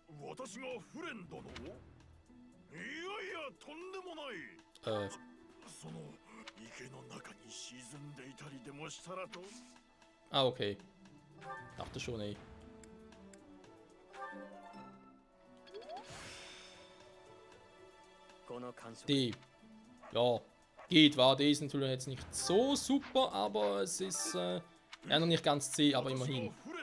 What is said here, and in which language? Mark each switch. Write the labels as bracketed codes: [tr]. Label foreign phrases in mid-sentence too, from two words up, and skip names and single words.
[ja] 私がフレン殿を？いやいや、とんでもない。その池の中に沈んでいたりでもしたらと。 [de] Ah, okay. Dachte schon, ey. Die. Ja, geht, war. Die ist natürlich jetzt nicht so super, aber es ist ja noch nicht ganz zäh, aber immerhin.